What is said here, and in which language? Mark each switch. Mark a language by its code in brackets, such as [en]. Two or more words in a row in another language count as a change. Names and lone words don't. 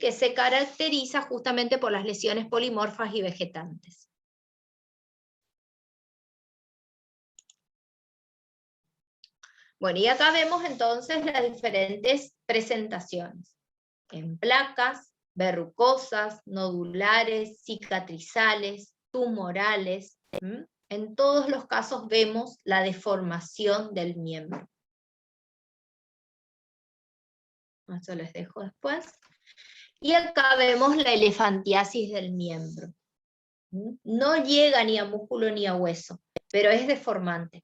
[es] Que se caracteriza justamente por las lesiones polimorfas y vegetantes. Bueno, y acá vemos entonces las diferentes presentaciones. En placas, verrucosas, nodulares, cicatrizales, tumorales. En todos los casos vemos la deformación del miembro. Eso les dejo después. Y acá vemos la elefantiasis del miembro. No llega ni a músculo ni a hueso, pero es deformante.